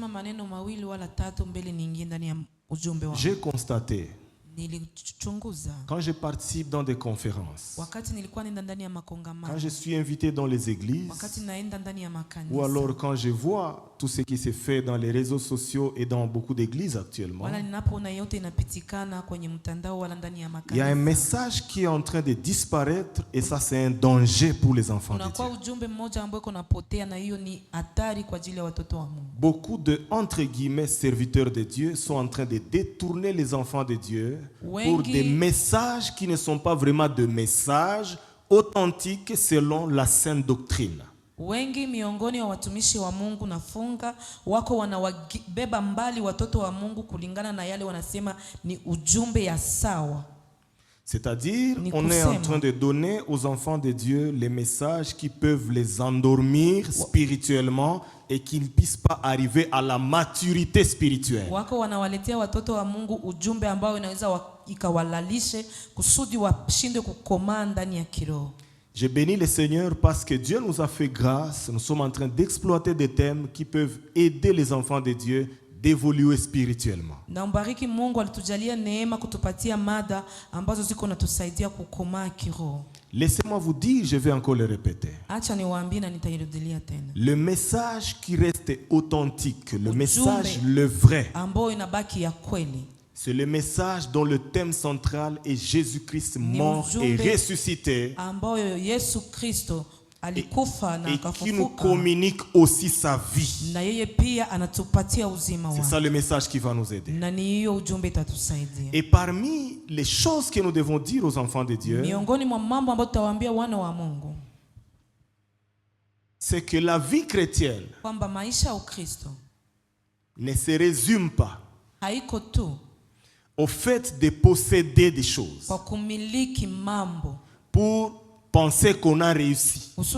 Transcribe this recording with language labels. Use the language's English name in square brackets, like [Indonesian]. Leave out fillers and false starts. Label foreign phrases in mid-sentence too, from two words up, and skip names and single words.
[French] J'ai constaté, quand je participe dans des conférences, quand je suis invité dans les églises, ou alors quand je vois tout ce qui se fait dans les réseaux sociaux et dans beaucoup d'églises actuellement, il y a un message qui est en train de disparaître et ça c'est un danger pour les enfants de Dieu. Beaucoup de entre guillemets serviteurs de Dieu sont en train de détourner les enfants de Dieu pour des messages qui ne sont pas vraiment de messages authentiques selon la sainte doctrine. [Swahili] Wengi miongoni wa watumishi wa Mungu nafunga wako wanawabeba mbali watoto wa Mungu kulingana na yale wanasema ni ujumbe ya sawa. [French] C'est-à-dire, on est en train de donner aux enfants de Dieu les messages qui peuvent les endormir spirituellement et qu'ils ne puissent pas arriver à la maturité spirituelle. [Swahili] Wako wanawaletea watoto wa Mungu ujumbe ambao inaweza ikawalalishe kusudi washinde kukomaa ndani ya kiroho. [French] Je bénis le Seigneur parce que Dieu nous a fait grâce. Nous sommes en train d'exploiter des thèmes qui peuvent aider les enfants de Dieu d'évoluer spirituellement. [Swahili] Naombariki Mungu alitujalia neema kutupatia mada ambazo ziko natusaidia kukomaa kiroho. [French] Laissez-moi vous dire, je vais encore le répéter. [Swahili] Acha niwaambie na nitairudilia tena. [French] Le message qui reste authentique, le message le vrai, [Swahili] ambao inabaki ya kweli, [French] c'est le message dont le thème central est Jésus-Christ mort et ressuscité, et qui nous communique aussi sa vie. C'est ça le message qui va nous aider. Et parmi les choses que nous devons dire aux enfants de Dieu, c'est que la vie chrétienne ne se résume pas au fait de posséder des choses pour penser qu'on a réussi.